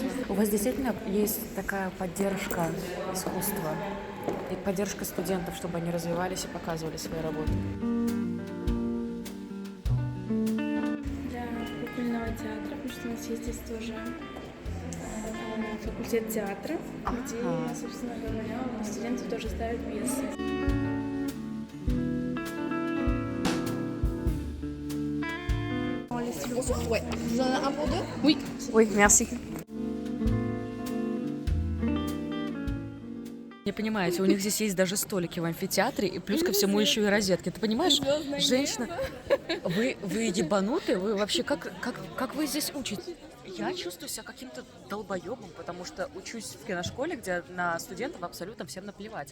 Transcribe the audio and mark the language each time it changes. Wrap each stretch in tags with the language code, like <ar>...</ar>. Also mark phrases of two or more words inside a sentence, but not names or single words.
<ru>У вас действительно есть такая поддержка искусства и поддержка студентов, чтобы они развивались и показывали свои работы? Для кукольного театра, потому что у нас есть здесь тоже факультет театра, где, собственно говоря, студенты тоже ставят пьесы.</ru> <fr>Ouais. Vous en avez un pour deux? Oui, merci.</fr> <ru>Не понимаете, у них здесь есть даже столики в амфитеатре, и плюс ко всему еще и розетки. Ты понимаешь, женщина, вы ебануты? Вы вообще, как вы здесь учитесь? Я чувствую себя каким-то долбоебом, потому что учусь в киношколе, где на студентов абсолютно всем наплевать.</ru>